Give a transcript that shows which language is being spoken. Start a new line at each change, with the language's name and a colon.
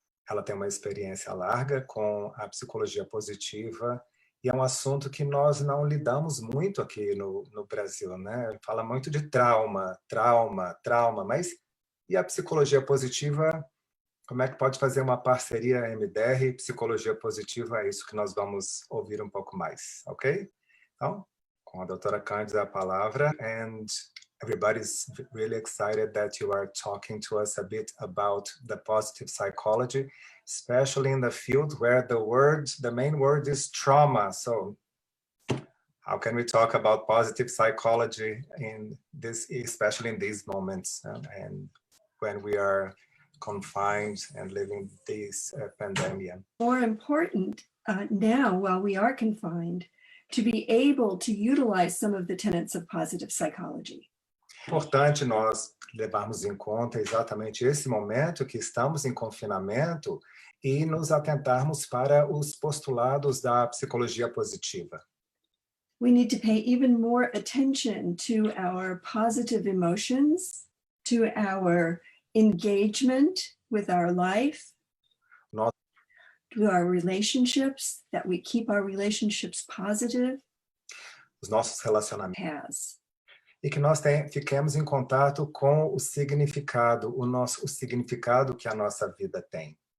Portuguese: Ela tem uma experiência larga com a psicologia positiva, e é um assunto que nós não lidamos muito aqui no Brasil, né? Fala muito de trauma, mas e a psicologia positiva? Como é que pode fazer uma parceria EMDR e psicologia positiva? É isso que nós vamos ouvir um pouco mais, ok? Então, com a doutora Candida a palavra,
English: and everybody's really excited that you are talking to us a bit about the positive psychology, especially in the field where the main word is trauma. So how can we talk about positive psychology in this, especially in these moments, and when we are confined and living this pandemia? More important now, while we are confined, to be able to utilize some of the tenets of positive psychology.
Portuguese: Importante nós levarmos em conta exatamente esse momento que estamos em confinamento e nos atentarmos para os postulados da psicologia positiva.
English: We need to pay even more attention to our positive emotions, to our engagement with our life, to our relationships, that we keep our relationships positive.
Portuguese: Os nossos relacionamentos. E que nós fiquemos em contato com o significado, o significado que a nossa vida tem.